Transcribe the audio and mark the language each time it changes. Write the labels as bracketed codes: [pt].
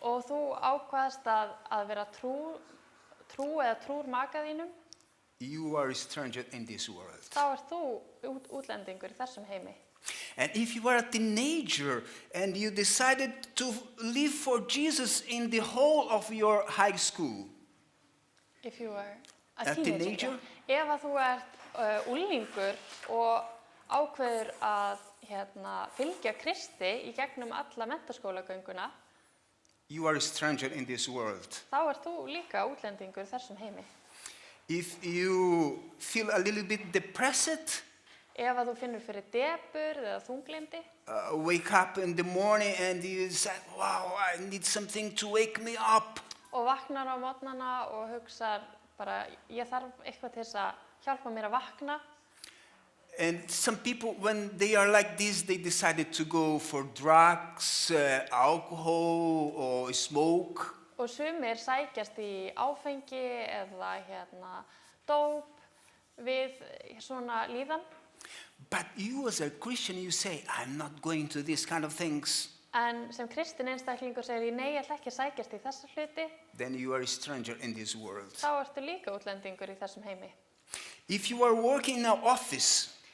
[is] og þú ákveðast að vera trú eða trúr maka þínum, [en] you are a stranger in this world. [is] þá ert þú útlendingur í þessum heimi. [en] And if you are a teenager and you decided to live for Jesus in the whole of your high school, If you are A teenager? [is] Ef að þú ert unglingur og ákveður að fylgja Kristi í gegnum alla menntaskólagönguna, [en] you are a stranger in this world. [is] þá ert þú líka útlendingur í þessum heimi. [en] If you feel a little bit depressed, [is] Ef að þú finnur fyrir depurð eða þunglyndi, [en] wake up in the morning and you say, wow, I need something to wake me up. [is] og vaknar á morgnana og hugsar bara, ég þarf eitthvað til þess að hjálpa mér að vakna. [en] And some people, when they are like this, they decided to go for drugs, alcohol, or smoke. [is] Og sumir sækjast í áfengi eða dóp við svona líðan. [en] But you as a Christian, you say, I'm not going to these kind of things. [is] En sem kristin einstaklingur segir ég, nei, ég ætla ekki að sækjast í þessa hluti. [en] Then you are a stranger in this world. [is] Þá ertu líka útlendingur í þessum heimi. [en] If you are working in an office